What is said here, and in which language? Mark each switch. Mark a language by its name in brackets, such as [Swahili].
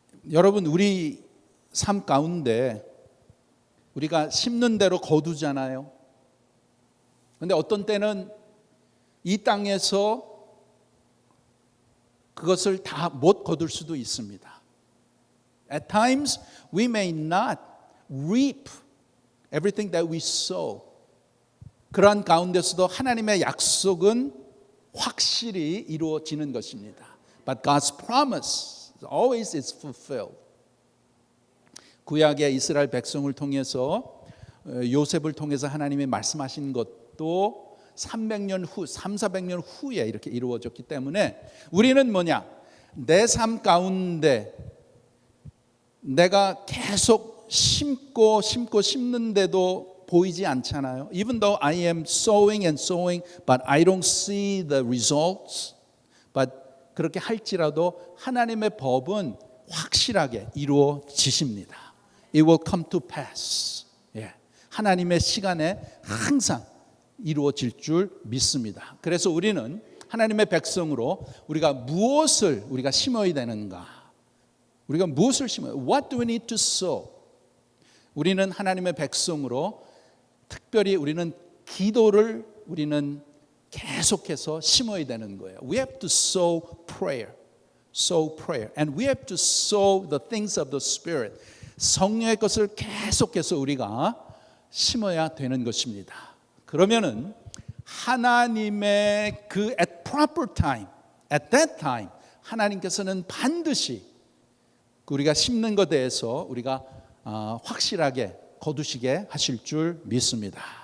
[Korean] 여러분, 우리 삶 가운데 우리가 심는 대로 거두잖아요. 그런데 어떤 때는 이 땅에서 그것을 다 못 거둘 수도 있습니다. [English] At times we may not reap everything that we sow. [Korean] 그러한 가운데서도 하나님의 약속은 확실히 이루어지는 것입니다. [English] But God's promise always is fulfilled. [Korean] 구약의 이스라엘 백성을 통해서 요셉을 통해서 하나님이 말씀하신 것도 300년 후, 400년 후에 이렇게 이루어졌기 때문에 우리는 뭐냐? 내 삶 가운데 내가 계속 심는데도 보이지 않잖아요. [English] Even though I am sowing and sowing, but I don't see the results. [Korean] But 그렇게 할지라도 하나님의 법은 확실하게 이루어지십니다. [English] It will come to pass. [Korean] 예. 하나님의 시간에 항상 이루어질 줄 믿습니다. 그래서 우리는 하나님의 백성으로 우리가 무엇을 우리가 심어야 되는가? 우리가 무엇을 심어야? [English] What do we need to sow? [Korean] 우리는 하나님의 백성으로 특별히 우리는 기도를 우리는 계속해서 심어야 되는 거예요. [English] We have to sow prayer. Sow prayer. And we have to sow the things of the Spirit. [Korean] 성령의 것을 계속해서 우리가 심어야 되는 것입니다. 그러면은 하나님의 그 [English] at proper time, at that time [Korean] 하나님께서는 반드시 우리가 심는 것에 대해서 우리가 확실하게 거두시게 하실 줄 믿습니다.